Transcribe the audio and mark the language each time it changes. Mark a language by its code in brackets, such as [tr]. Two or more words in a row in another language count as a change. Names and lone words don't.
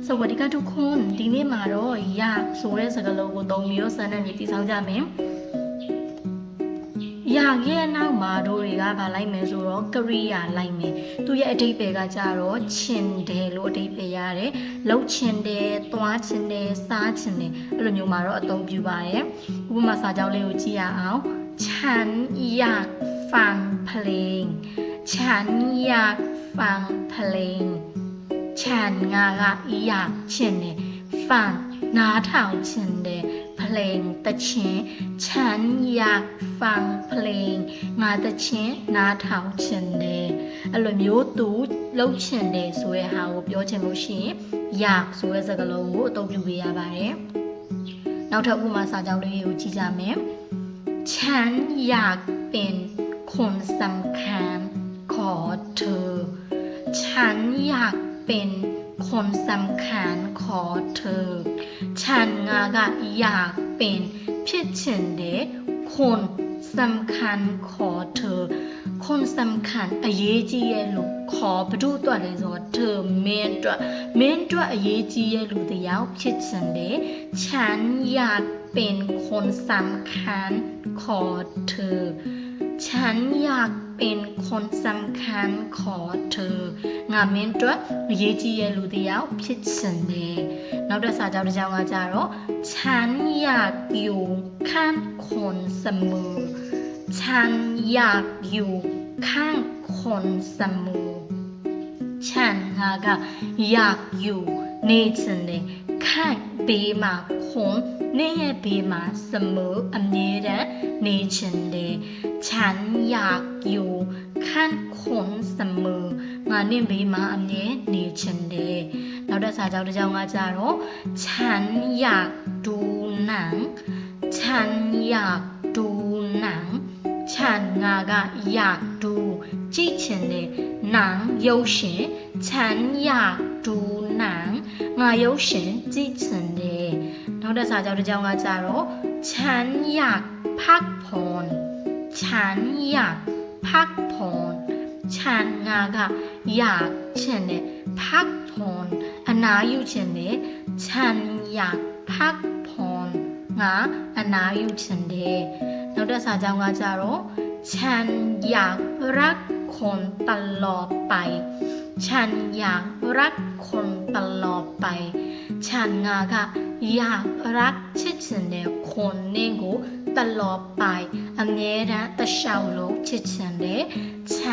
[my] ဒီက [th] ทุกคน [my] ဒီနေ့မှာတော့ရဆိုတဲ့စကားလုံးကိုသုံးပြီးတော့စမ်းတဲ့မြေတည်ဆောင်ကြမယ်ရရဲ့နောက်မှာတို့တွေကဗာလိုက်မယ်ဆိုတော့ကရိယာလိုက်မယ်သူရဲ့အဓိပ္ပာယ်ကကြတော့ချင်တယ် လို့အဓိပ္ပာယ်ရတယ်လှုပ်ချင်တယ်သွားချင်တယ်စားချင်တယ်အဲ့လိုမျိုးမှာတော့အသုံးပြုပါတယ်ဥပမာစာကြောင်းလေးကိုကြည့်ရအောင် [th] ฉันอยาก ฟังเพลงฉันอยากฟังเพลงฉันငါကอยากချင်တယ်ฟังနားထော [my] င်ချင်တယ်เพลงတခြင်း [th] ฉันอยากฟังเพลง [my] ငါတခြင်းနားထောင်ချင်တယ်အဲ့လိုမျိုးသူလှုပ်ချင်တယ်ဆိုတဲ့ဟာကိုပြောချင်လို့ရှိရင်อยากဆိုတဲ့စကားလုံးကိုအသုံးပြုပေးရပါတယ်နောက်ထပ်ဥပမာစာကြောင်းလေးကိုကြည့်ကြမယ် [th] ฉันอยากเป็นคนสำคัญของเธอฉันอยากเป็นคน สำคัญของเธอฉันငါကอยากเป็นဖြစ်ချင်တဲ့คนสำคัญของเธอคนสำคัญ [my] အရေးကြီးရဲ့လူခေါ်ဘဒုတွက်လဲ ဆိုတော့เธอမင်းတွက်အရေးကြီးရဲ့လူတယောက်ဖြစ်ချင်တယ် [th] ฉันอยากเป็นคนสำคั ญของเธอฉันอยากเป็นคนสำคัญของเธอ [my] ငါမင်းတို့အ ရေးကြီးရဲ့လူတယောက်ဖြစ်ချင်တယ်နောက်တစ်စာကြောင်းတစ်ကြောင်းကကြတော့ [th] ฉันอยากอยู่ข้างคนเสมอฉันอยากอยู่ข้างคนเสมอฉัน [my] ငါက [th] อยากอยู่ [my] နေချင်တယ်ข้างဘေးမှာคนနေရဲ့ဘေးမှာเสมอအမြဲ တမ်းနေချင်တယ် [th] ฉันอยากอยู่ข้างคนเสมอ [my] ငါနင့်ဘေးမှာအမြဲနေချင်တယ် နောက်တစ်စာကြောင်းတစ်ကြောင်းကကြတော့ [th] ฉันอยากดูหนังฉันอยากดูหนังฉัน [my] ငါက [th] อยากดู [my] ကြည့်ချင်တယ်หนังရုပ်ရှင် [th] ฉันอยากดูหนัง [my] ငါရုပ်ရှင်ကြည့်ချင်တယ်နောက်တစ်စာကြောင်းတစ်ကြောင်းကကြတော့ [th] ฉันอยากพักผ่อนฉันอยากพักผ่อนฉัน [my] ငါကอยากချ င်တယ်พักผ่อนအနားယူချင်တယ် [th] ฉันอยากพักผ่อน [my] ငါအနားယူချင်တယ်နောက်တစ်စာကြောင်းကကြတော့ [th] ฉันอยากรักคนตลอดไปฉันอยากรักคนตลอดไปฉัน [my] ငါက [th] อยากรัก [my] ချစ်ချင်တဲ့คนနဲ့ကိုตลอดไปအမြဲတမ်းတခြားလုံးချစ်ချင်တယ်ฉั